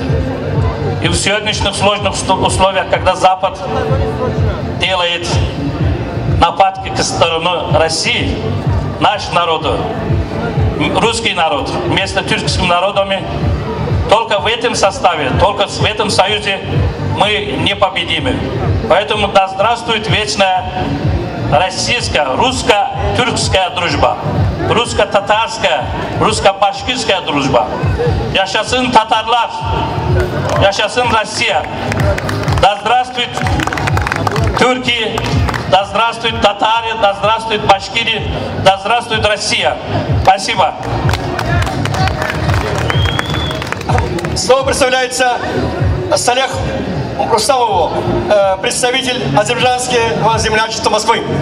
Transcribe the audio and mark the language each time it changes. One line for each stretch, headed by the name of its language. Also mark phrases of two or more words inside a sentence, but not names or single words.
Russian: И в сегодняшних сложных условиях, когда Запад делает нападки к стороне России, наш народ, русский народ, вместо тюркскими народами, только в этом составе, только в этом союзе мы непобедимы. Поэтому да здравствует вечная российская, русско-тюркская дружба, русско-татарская, русско-башкирская дружба.
Tatar: Яшәсен татарлар, яшәсен Россия.
Russian: Да здравствует тюрки, да здравствует татары, да здравствует башкиры, да здравствует Россия. Спасибо. Слово представляется Салех Рустамову, представитель азербайджанского землячества Москвы.